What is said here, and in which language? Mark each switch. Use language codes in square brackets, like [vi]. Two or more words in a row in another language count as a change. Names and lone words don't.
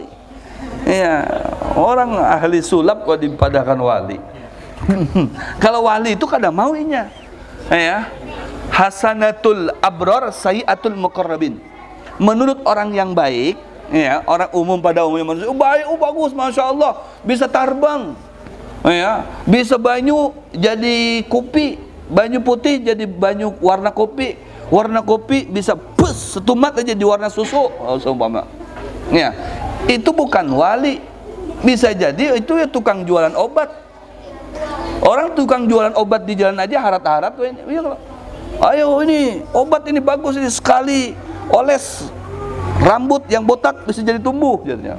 [bjn] Ya, orang ahli sulap kok dipadahkan wali. Kalau wali itu kadang maunya. Ya. [ar] حسنات الأبرار سيئات المقربين. [id] Menurut orang yang baik, ya, orang umum pada umumnya manusia, baik, bagus, [ar] ما شاء الله, [id] bisa terbang, ya, [bjn] bisa banyu jadi kopi, banyu putih jadi banyu warna kopi bisa setumat aja di warna susu, seumpama. Ya, [id] itu bukan wali. [bjn] Bisa jadi itu ya tukang jualan obat. Orang tukang jualan obat di jalan aja harat-harat, ayo ini obat ini bagus ini, sekali oles rambut yang botak bisa jadi tumbuh jadinya.